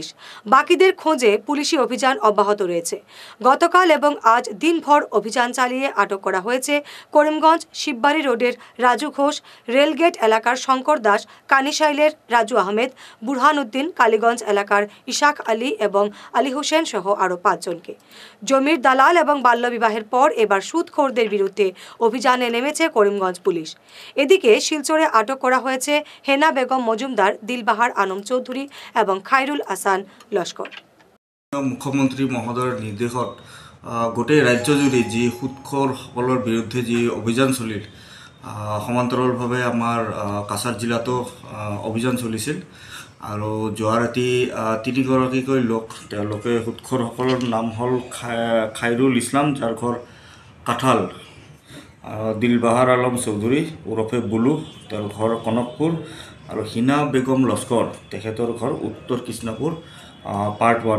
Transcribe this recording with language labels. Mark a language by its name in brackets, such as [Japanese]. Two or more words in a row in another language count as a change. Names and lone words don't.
[Bangla] বাকিদের খোঁজে পুলিশি অভিযান অব্যাহত রয়েছে। গতকাল এবং আজ দিনভর অভিযান চালিয়ে আটক করা হয়েছে করিমগঞ্জ শিববাড়ি রোডের রাজু ঘোষ, রেলগেট এলাকার শঙ্কর দাস, কানিশাইলের রাজু আহমেদ, বুরহান উদ্দিন, কালীগঞ্জ এলাকার ইশাক আলী এবং আলী হোসেন সহ আরও ৫ জনকে। জমির দালাল এবং বাল্যবিবাহের পর এবার সুদখোরদের বিরুদ্ধে অভিযানে নেমেছে করিমগঞ্জ পুলিশ। এদিকে শিলচরে আটক করা হয়েছে হেনা বেগম মজুমদার, দিলবাহার আনম চৌধুরী এবং খাইরুল আসান লস্কর। [Assamese] মুখ্যমন্ত্ৰী মহোদয়ৰ নিৰ্দেশত গোটেই ৰাজ্যজুৰি যি সুদখোৰসকলৰ বিৰুদ্ধে যি অভিযান চলিল, সমান্তৰালভাৱে আমাৰ কাছাৰ জিলাতো অভিযান চলিছিল। আৰু যোৱা ৰাতি ৩ গৰাকীকৈ লোক, তেওঁলোকে সুদখোৰসকলৰ নাম হ'ল খাইৰুল ইছলাম, যাৰ ঘৰ কাঠাল, দিলবাহাৰ আলম চৌধুৰী ওৰফে বুলু, তেওঁৰ ঘৰ কনকপুৰ, আৰু হিনা বেগম লস্কৰ, তেখেতৰ ঘৰ উত্তৰ কৃষ্ণপুৰ পাৰ্ট 1।